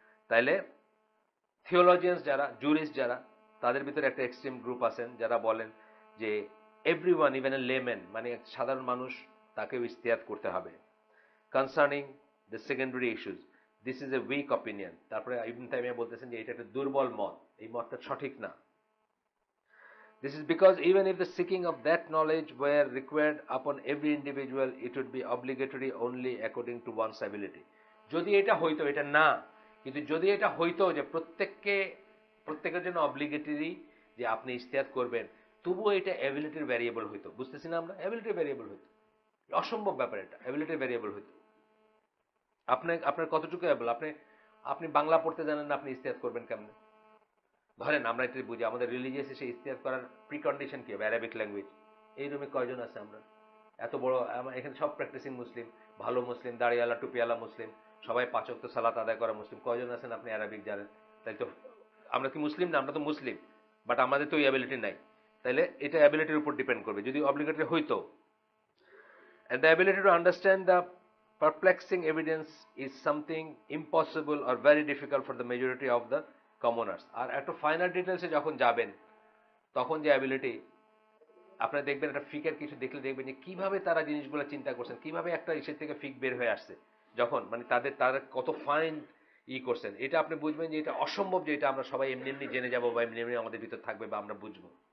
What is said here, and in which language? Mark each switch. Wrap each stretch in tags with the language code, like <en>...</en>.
<bn>তাইলে থিওলজিয়ানস যারা, জুরিস্ট যারা, তাদের ভিতরে একটা এক্সট্রিম গ্রুপ আছেন যারা বলেন যে</bn> <en>everyone, even a layman,</en> <bn>মানে সাধারণ মানুষ, তাকেও ইজতিহাদ করতে হবে</bn> <en>Concerning the secondary issues. This is a weak opinion.</en> <bn>তারপরে ইবনে তাইমিয়া বলতেছেন যে এটা একটা দুর্বল মত, এই মতটা সঠিক না।</bn> <en>This is because even if the seeking of that knowledge were required upon every individual, it would be obligatory only according to one's ability.</en> <bn>যদি এটা হইতো, এটা না, কিন্তু যদি এটা হইতো যে প্রত্যেকের জন্য অব্লিগেটরি যে আপনি ইজতিহাদ করবেন, তবুও এটা অ্যাবিলিটির ভ্যারিয়েবল হইতো। বুঝতেছি না আমরা? অ্যাবিলিটির ভ্যারিয়েবল হইতো। অসম্ভব ব্যাপার, এটা অ্যাবিলিটির ভ্যারিয়েবল হইতো। আপনার কতটুকু অ্যাবল, আপনি বাংলা পড়তে জানেন না, আপনি ইজতিহাদ করবেন কেমনে? ধরেন আমরা এটা বুঝি, আমাদের রিলিজিয়াস এসে ইজতিহাদ করার প্রিকন্ডিশন কি হবে? Arabic language. এই রুমে কয়জন আছে আমরা? এত বড় এখানে সব প্র্যাকটিসিং মুসলিম, ভালো মুসলিম, দাড়িওয়ালা টুপিওয়ালা মুসলিম, সবাই পাঁচ ওয়াক্ত সালাত আদায় করা মুসলিম। কয়জন আছেন আপনি অ্যারাবিক জানেন? তাই তো আমরা কি মুসলিম না? আমরা তো মুসলিম, বাট আমাদের তো ওই অ্যাবিলিটি নাই। তাইলে এটা অ্যাবিলিটির উপর ডিপেন্ড করবে যদি অব্লিগেটরি হইতো।</bn> <en>And the ability to understand the perplexing evidence is something impossible or very difficult for the majority of the commoners.</en> <bn>আর একটু ফাইনাল ডিটেলসে যখন যাবেন, তখন যে অ্যাবিলিটি, আপনারা দেখবেন একটা ফিকের কিছু দেখলে দেখবেন যে কিভাবে তারা জিনিসগুলো চিন্তা করছেন, কিভাবে একটা ইসের থেকে ফিক বের হয়ে আসছে, যখন মানে তারা কত ফাইন করছেন, এটা আপনি বুঝবেন যে এটা অসম্ভব যে এটা আমরা সবাই এমনি এমনি জেনে যাবো বা এমনি এমনি আমাদের ভিতর থাকবে বা আমরা বুঝবো।</bn>